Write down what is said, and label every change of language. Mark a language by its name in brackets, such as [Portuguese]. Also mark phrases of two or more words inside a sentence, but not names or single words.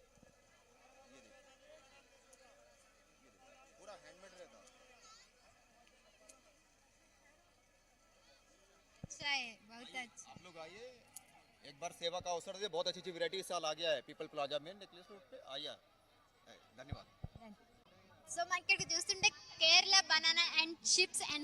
[Hindi] पूरा हैंडमेड रहता है अच्छा है बहुत अच्छा आप लोग आइए एक बार सेवा का अवसर दे बहुत अच्छी अच्छी वैरायटी इस साल आ गया है पीपल प्लाजा में नेकलेस रोड पे आइए धन्यवाद [Telugu] సో మనకి ఇక్కడ చూస్తుంటే కేరళ [English] banana and chips and